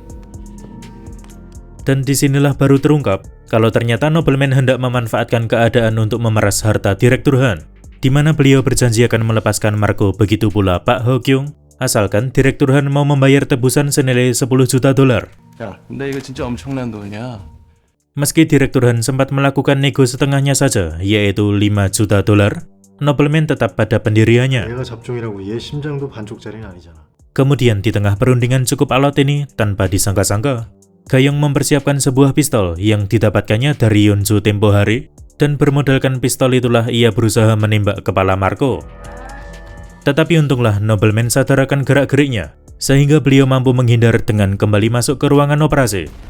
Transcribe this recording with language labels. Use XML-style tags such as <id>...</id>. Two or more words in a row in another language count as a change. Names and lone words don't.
<id>Dan disinilah baru terungkap kalau ternyata nobleman hendak memanfaatkan keadaan untuk memeras harta Direktur Han, di mana beliau berjanji akan melepaskan Marco, begitu pula Pak Ho Kyung, asalkan Direktur Han mau membayar tebusan senilai 10 juta dolar.</id> <ko>야, 근데 이거 진짜 엄청난 돈이야.</ko> <id>Meski Direktur Han sempat melakukan nego setengahnya saja, yaitu 5 juta dolar, nobleman tetap pada pendiriannya.</id> <ko>얘가 잡종이라고 얘 심장도 반쪽짜리는 아니잖아.</ko> <id>Kemudian di tengah perundingan cukup alot ini, tanpa disangka-sangka, Gayong mempersiapkan sebuah pistol yang didapatkannya dari Yonju tempo hari, dan bermodalkan pistol itulah ia berusaha menembak kepala Marco. Tetapi untunglah nobleman sadar akan gerak-geriknya, sehingga beliau mampu menghindar dengan kembali masuk ke ruangan operasi.</id>